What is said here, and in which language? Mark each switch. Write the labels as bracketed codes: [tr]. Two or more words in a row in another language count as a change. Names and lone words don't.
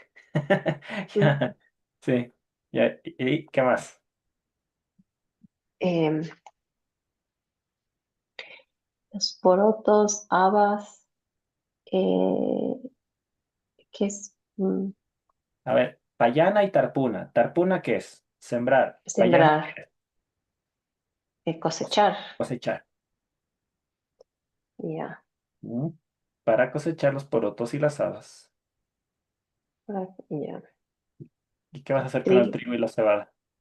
[es] ujú. Ya, sí. Ya, ¿y qué más? Em, los porotos, habas, eh, ¿qué es? A ver, payana y tarpuna. ¿Tarpuna qué es? Sembrar. Payana Sembrar, cosechar. cosechar. Ya. ¿Mm? Para cosechar los porotos y las habas. Ya. ¿Y qué vas a hacer con el Trigo. trigo y la cebada?